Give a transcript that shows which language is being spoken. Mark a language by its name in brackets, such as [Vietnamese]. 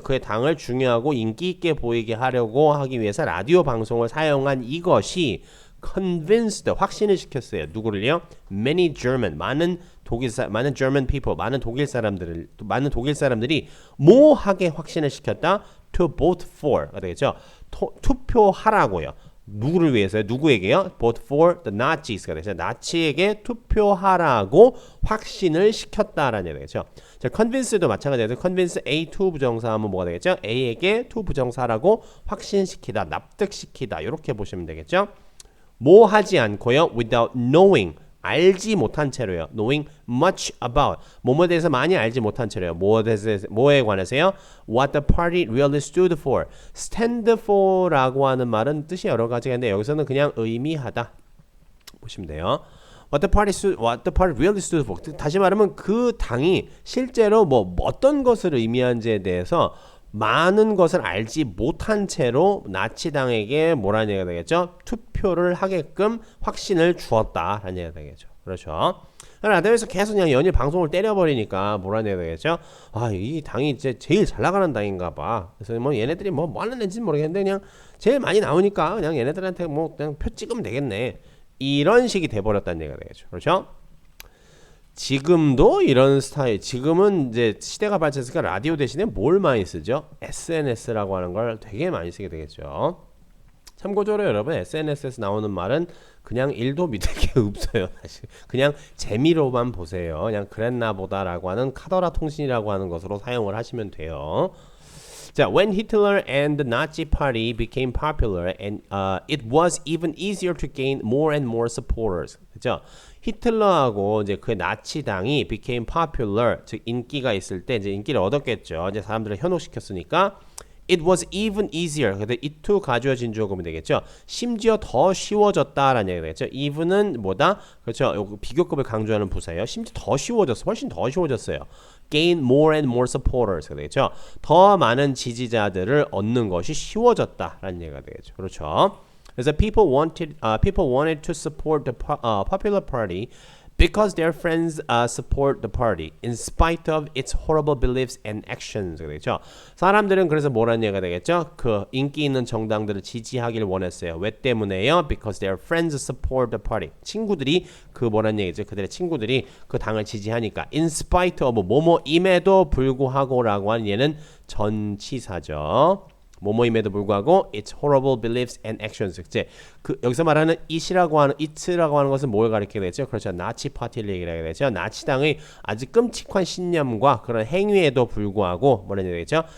[Korean] 그의 당을 중요하고 인기 있게 보이게 하려고 하기 위해서 라디오 방송을 사용한 이것이 convinced, 확신을 시켰어요. 누구를요? [English] Many German, [Korean] 많은 [English] German people, [Korean] 많은 독일 사람들이 뭐하게 확신을 시켰다? [English] To vote for [Korean] 가 되겠죠. 투표하라고요. 누구를 위해서요? 누구에게요? [English] Vote for the Nazis [Korean] 가 되죠. 나치에게 투표하라고 확신을 시켰다라는 얘기죠. 자, convince도 마찬가지예요. convince A to 부정사 하면 뭐가 되겠죠? A에게 to 부정사라고 확신시키다, 납득시키다 이렇게 보시면 되겠죠. 뭐 하지 않고요? [English] Without knowing, [Korean] 알지 못한 채로요. [English] Knowing much about, [Korean] 뭐뭐에 대해서 많이 알지 못한 채로요. 뭐에 관해서요? [English] What the party really stood for. [Korean] stand for라고 하는 말은 뜻이 여러 가지가 있는데 여기서는 그냥 의미하다 보시면 돼요. [English] What the party really stood for. [Korean] 다시 말하면 그 당이 실제로 뭐 어떤 것을 의미한지에 대해서 많은 것을 알지 못한 채로 나치당에게 뭐라는 얘기가 되겠죠? 투표를 하게끔 확신을 주었다라는 얘기가 되겠죠. 그렇죠. 라디오에서 계속 그냥 연일 방송을 때려버리니까 뭐라는 얘기가 되겠죠? 이 당이 이제 제일 잘 나가는 당인가 봐. 그래서 뭐 얘네들이 뭐 하는 애인지는 모르겠는데 그냥 제일 많이 나오니까 그냥 얘네들한테 뭐 그냥 표 찍으면 되겠네. 이런 식이 돼버렸다는 얘기가 되겠죠. 그렇죠? 지금도 이런 스타일, 지금은 이제 시대가 발전했으니까 라디오 대신에 뭘 많이 쓰죠? SNS라고 하는 걸 되게 많이 쓰게 되겠죠. 참고적으로 여러분 SNS에서 나오는 말은 그냥 1도 믿을 게 없어요. 사실 그냥 재미로만 보세요. 그냥 그랬나 보다라고 하는 카더라 통신이라고 하는 것으로 사용을 하시면 돼요. [English] 자, when Hitler and the Nazi Party became popular, and it was even easier to gain more and more supporters. [Korean] 그죠? 히틀러하고 이제 그 나치당이 [English] became popular, [Korean] 즉 인기가 있을 때 이제 인기를 얻었겠죠. 이제 사람들을 현혹시켰으니까 [English] It was even easier. [Korean] 근데 it to 가주어 진주어 보면 되겠죠. 심지어 더 쉬워졌다라는 얘기가 되겠죠. even은 뭐다? 그렇죠. 비교급을 강조하는 부사예요. 심지어 더 쉬워졌어. 훨씬 더 쉬워졌어요. [English] Gain more and more supporters [Korean] 가 되겠죠. 더 많은 지지자들을 얻는 것이 쉬워졌다라는 얘기가 되겠죠. 그렇죠. 그래서 [English] people wanted to support the popular party because their friends support the party in spite of its horrible beliefs and actions. [Korean] 그렇죠. 사람들은 그래서 뭐라는 얘기가 되겠죠? 그 인기 있는 정당들을 지지하길 원했어요. 왜 때문에요? [English] Because their friends support the party. [Korean] 친구들이 그 뭐라는 얘기죠? 그들의 친구들이 그 당을 지지하니까 [English] in spite of [Korean] 뭐뭐임에도 불구하고라고 하는 얘는 전치사죠. 뭐뭐임에도 불구하고 [English] its horrible beliefs and actions. [Korean] 이제 그 여기서 말하는 it라고 하는 것은 뭘 가리키게 되죠? 그렇죠. 나치 파티를 얘기하게 되죠. 나치당의 아주 끔찍한 신념과 그런 행위에도 불구하고 뭐라는 얘기죠?